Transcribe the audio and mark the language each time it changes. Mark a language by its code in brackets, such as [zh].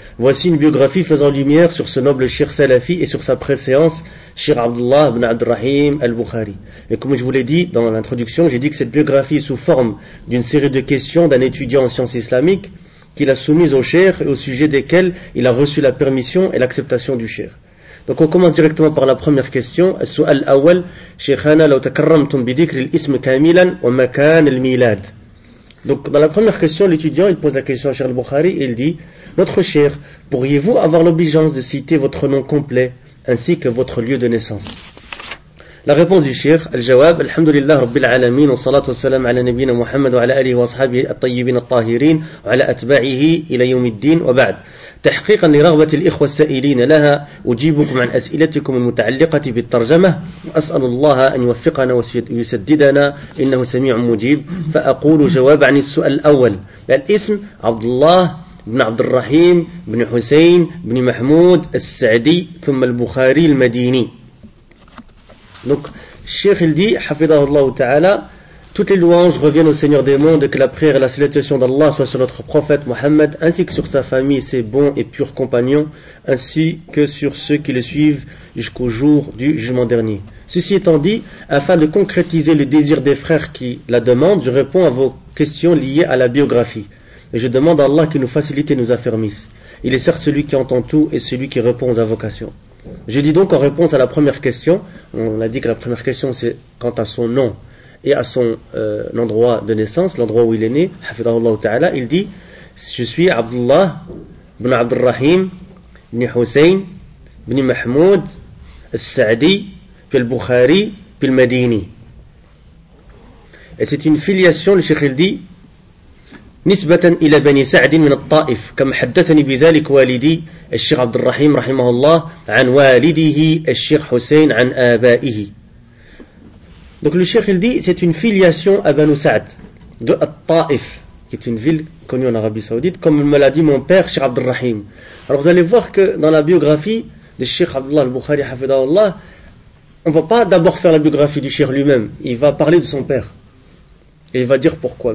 [fr] Voici une biographie faisant lumière sur ce noble Cheikh salafi et sur sa préséance, Cheikh Abdullah ibn Abd al-Rahim al-Bukhari. Et comme je vous l'ai dit dans l'introduction, j'ai dit que cette biographie est sous forme d'une série de questions d'un étudiant en sciences islamiques qu'il a soumise au Cheikh et au sujet desquelles il a reçu la permission et l'acceptation du Cheikh. Donc on commence directement par la première question. [ar] السؤال الأول شيخنا لو تكرمتم بذكر الاسم كاملا ومكان الميلاد. [fr] Donc dans la première question, l'étudiant il pose la question à Cheikh al-Bukhari et il dit: notre cher, pourriez-vous avoir l'obligeance de citer votre nom complet ainsi que votre lieu de naissance? La réponse du cheikh, [ar] الجواب الحمد لله رب العالمين والصلاة والسلام على نبينا محمد وعلى آله وصحبه الطيبين الطاهرين وعلى أتباعه إلى يوم الدين وبعد. تحقيقا لرغبة الإخوة السائلين لها أجيبكم عن أسئلتكم المتعلقة بالترجمة وأسأل الله أن يوفقنا ويسددنا إنه سميع مجيب. فأقول جواب عن السؤال الأول، الاسم عبد الله بن عبد الرحيم بن حسين بن محمود السعدي ثم البخاري المديني. دونك الشيخ الدي حفظه الله تعالى، [fr] toutes les louanges reviennent au Seigneur des mondes, que la prière et la salutation d'Allah soient sur notre prophète Mohammed, ainsi que sur sa famille, ses bons et purs compagnons, ainsi que sur ceux qui le suivent jusqu'au jour du jugement dernier. Ceci étant dit, afin de concrétiser le désir des frères qui la demandent, je réponds à vos questions liées à la biographie. Et je demande à Allah qu'il nous facilite et nous affermisse. Il est certes celui qui entend tout et celui qui répond aux invocations. Je dis donc en réponse à la première question, on a dit que la première question c'est quant à son nom et à son l'endroit de naissance, l'endroit où il est né, hafidhahullah ta'ala, il dit, je suis Abdullah ibn Abd al-Rahim ibn Hussein ibn Mahmoud al-Sa'di puis al-Bukhari puis al-Madini. Et c'est une filiation, le Cheikh il dit, [ar] نسبة إلى بني سعد من الطائف كما حدثني بذلك والدي الشيخ عبد الرحيم رحمه الله عن والده الشيخ حسين عن آبائه. [fr] Donc le Cheikh il dit c'est une filiation à Banu Sa'd de Al-Ta'if, qui est une ville connue en Arabie Saoudite, comme me l'a dit mon père Cheikh Abd al-Rahim. Alors vous allez voir que dans la biographie de Cheikh Abdullah al-Bukhari hafidhahu Allah, on ne va pas d'abord faire la biographie du Cheikh lui-même, il va parler de son père. Et il va dire pourquoi.